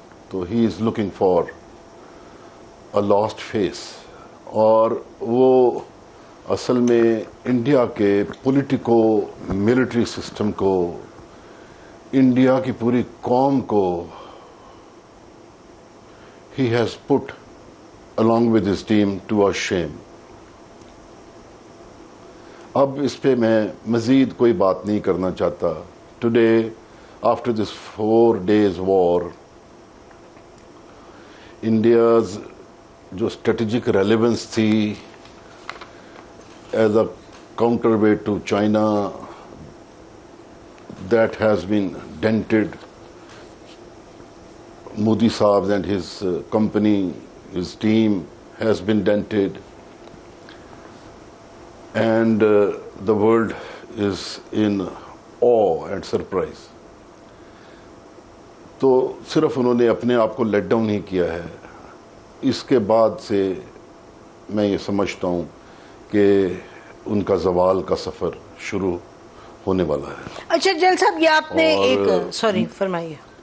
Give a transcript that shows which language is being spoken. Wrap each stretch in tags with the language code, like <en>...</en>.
<en>تو he is looking for a last face,</en> <ur>اور وہ اصل میں انڈیا کے پولیٹیکو ملٹری سسٹم کو، انڈیا کی پوری قوم کو</ur> <en>he has put along with his team to a shame.</en> <ur>اب اس پہ میں مزید کوئی بات نہیں کرنا چاہتا.</ur> <en>Today, after this 4 days war, India's</en> <ur>جو</ur> <en>strategic relevance</en> <ur>تھی</ur> <en>as a counterweight to China, that has been dented. Modi Saab and his company, his team has been dented, and the world is in awe and surprise.</en> <ur>تو صرف انہوں نے اپنے آپ کو late down ہی کیا ہے. اس کے بعد سے میں یہ سمجھتا ہوں کہ ان کا زوال کا سفر شروع ہونے والا ہے. اچھا جنرل صاحب، یہ آپ نے ایک سوری فرمائیے.</ur>